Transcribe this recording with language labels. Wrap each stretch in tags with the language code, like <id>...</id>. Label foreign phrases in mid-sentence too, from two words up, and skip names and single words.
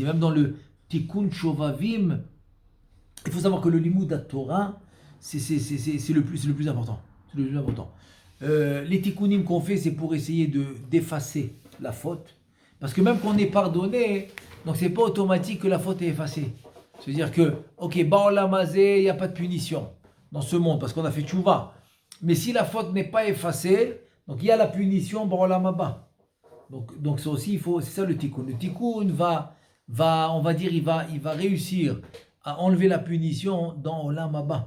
<fr>Même dans le</fr> <he>תיקון שובבים,</he> <fr>il faut savoir que le limud de la Torah, c'est le plus important. C'est le plus important. Les tikkunim qu'on fait, c'est pour essayer d'effacer la faute. Parce que même qu'on est pardonné, donc c'est pas automatique que la faute est effacée. C'est-à-dire que,</fr> <he>ok, בעולם הזה,</he> <fr>il n'y a pas de punition dans ce monde, parce qu'on a fait tchouva. Mais si la faute n'est pas effacée, donc il y a la punition</fr> <he>בעולם הבא.</he> <fr>Donc ça aussi, c'est ça le tikkun. Le tikkun va, on va dire, il va réussir à enlever la punition dans</fr> <he>עולם הבא.</he>